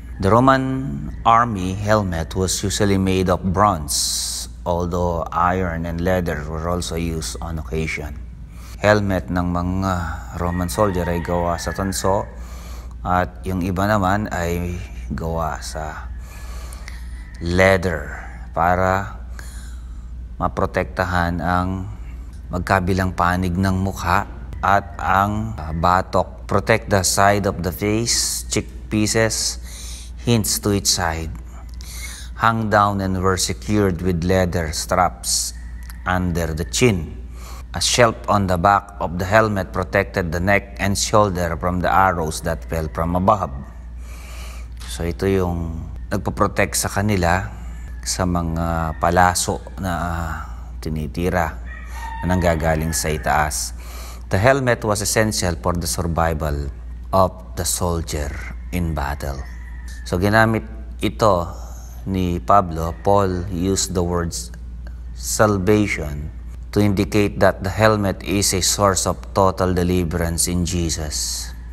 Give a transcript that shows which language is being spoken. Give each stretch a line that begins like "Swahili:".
English: The Roman army helmet was usually made of bronze, although iron and leather were also used on occasion.
Filipino: Helmet ng mga Roman soldier ay gawa sa tanso at yung iba naman ay gawa sa leather para maprotektahan ang magkabilang panig ng mukha at ang batok.
English: Protect the side of the face, cheek pieces, hints to each side. Hung down and were secured with leather straps under the chin. A shelf on the back of the helmet protected the neck and shoulder from the arrows that fell from above.
Filipino: So ito yung nagpo-protect sa kanila sa mga palaso na tinitira na nanggagaling sa itaas.
English: The helmet was essential for the survival of the soldier in battle. So
Filipino: ginamit ito ni Pablo.
English: Paul used the words salvation to indicate that the helmet is a source of total deliverance in Jesus.